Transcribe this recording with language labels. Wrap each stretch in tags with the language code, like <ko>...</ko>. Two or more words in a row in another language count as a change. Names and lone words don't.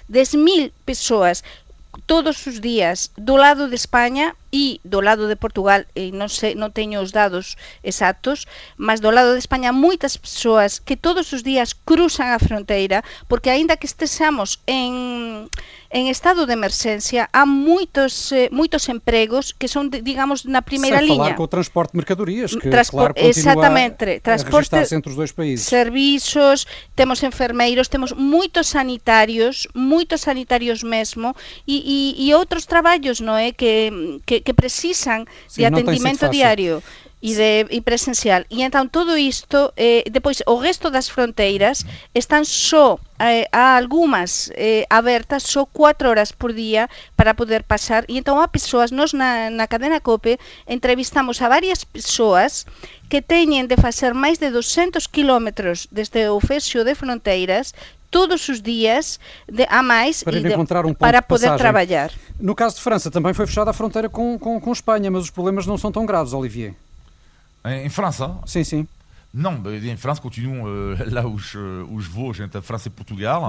<gl>todos os días do lado de España e do lado de Portugal, e non teño os dados exactos, mas do lado de España moitas persoas que todos os días cruzan a fronteira, porque aínda que estexamos en estado de emerxencia, há moitos empregos que son, digamos, na primeira liña.</gl> <pt>Sem falar com o transporte de mercadorias, que claro continua exatamente, a registrar-se entre os dois países. Serviços, temos enfermeiros,</pt> <gl>temos moitos sanitarios mesmo, e outros traballos, non é, que precisan de atendimento diario e presencial. E entón todo isto, depois o resto das fronteiras están só há algunhas abertas só 4 horas por día para poder pasar, e entón há persoas, nós na cadena COPE entrevistamos a varias persoas que teñen de facer máis de 200 kilómetros desde o fexo de fronteiras todos os dias a mais para poder trabalhar.</gl> <pt>No caso de França também foi fechada a fronteira com Espanha, mas os problemas não são tão graves, Olivier. Em França? Sim. Não, em França continuam lá os voos entre a França e Portugal.</pt>